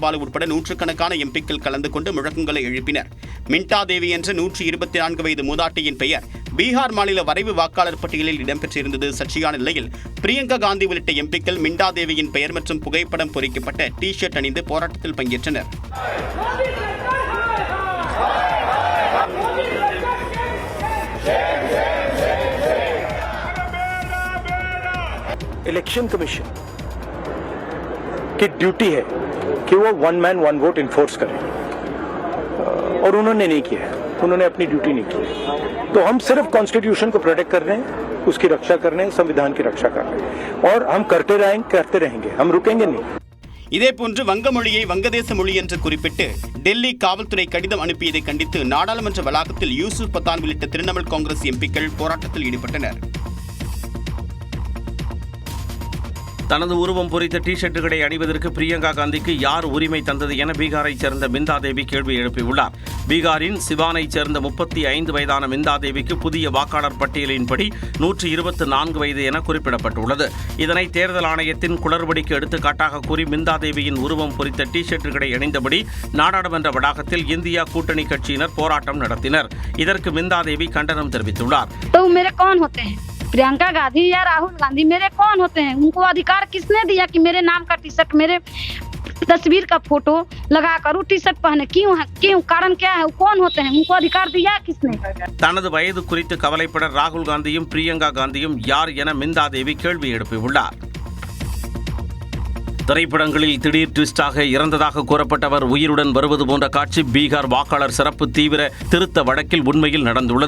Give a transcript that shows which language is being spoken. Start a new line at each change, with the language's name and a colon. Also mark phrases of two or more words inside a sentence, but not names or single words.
Tamil: பாலு உட்பட நூற்றுக்கணக்கான எம்பிக்கள் கலந்து கொண்டு முழக்கங்களை எழுப்பினர். மின்டா தேவி என்ற 124 வயது மூதாட்டியின் பெயர் பீகார் மாநில வரைவு வாக்காளர் பட்டியலில் இடம்பெற்றிருந்தது சர்ச்சையான நிலையில் பிரியங்கா காந்தி உள்ளிட்ட எம்பிக்கள் மின்டா தேவியின் பெயர் மற்றும் புகைப்படம் பொறிக்கப்பட்ட டி-ஷர்ட் அணிந்து போராட்டத்தில் பங்கேற்றனர்.
English: election commission
Hindi: की ड्यूटी है कि वो
English: 1 man 1 vote
Hindi: इन्फोर्स करे और उन्होंने नहीं किया, उन्होंने अपनी ड्यूटी नहीं की. तो हम सिर्फ कॉन्स्टिट्यूशन को प्रोटेक्ट कर रहे हैं, उसकी रक्षा कर रहे हैं, संविधान की रक्षा कर रहे हैं और हम करते रहेंगे, हम रुकेंगे नहीं.
Tamil: இதேபோன்று வங்க மொழியை வங்கதேச மொழி என்று குறிப்பிட்டு டெல்லி காவல்துறை கடிதம் அனுப்பியதை கண்டித்து நாடாளுமன்ற வளாகத்தில் யூசுப் பத்தான் உள்ளிட்ட திரிணாமுல் காங்கிரஸ் எம்பிக்கள் போராட்டத்தில் ஈடுபட்டனர். தனது உருவம் பொறித்த டி-ஷர்ட்டுகளை அணிவதற்கு பிரியங்கா காந்திக்கு யார் உரிமை தந்தது என பீகாரைச் சேர்ந்த மிந்தா தேவி கேள்வி எழுப்பியுள்ளார். பீகாரின் சிவானைச் சேர்ந்த 35 வயதான மிந்தா தேவிக்கு புதிய வாக்காளர் பட்டியலின்படி 124 வயது என குறிப்பிடப்பட்டுள்ளது. இதனை தேர்தல் ஆணையத்தின் குளறுபடிக்கு எடுத்துக்காட்டாக கூறி மிந்தா தேவியின் உருவம் பொறித்த டி-ஷர்ட்டுகளை அணிந்தபடி நாடாளுமன்ற வளாகத்தில் இந்தியா கூட்டணி கட்சியினர் போராட்டம் நடத்தினர். இதற்கு மிந்தா தேவி கண்டனம் தெரிவித்துள்ளார்.
Hindi: प्रियंका गांधी या राहुल गांधी मेरे कौन होते हैं? उनको अधिकार किसने दिया कि मेरे नाम का टी शर्ट, मेरे तस्वीर का फोटो लगाकर वो टी शर्ट पहने? क्यों कारण क्या है? कौन होते हैं? उनको अधिकार दिया किसने?
Tamil: தனது வயது குறித்து கவலைப்பட ராகுல் காந்தியும் பிரியங்கா காந்தியும் யார் என மிந்தா தேவி கேள்வி எழுப்பியுள்ளார். திரைப்படங்களில் திடீர் ட்விஸ்டாக இறந்ததாக கூறப்பட்டவர் உயிருடன் வருவது போன்ற காட்சி பீகார் வாக்காளர் சிறப்பு தீவிர திருத்த வழக்கில் உண்மையில் நடந்துள்ளது.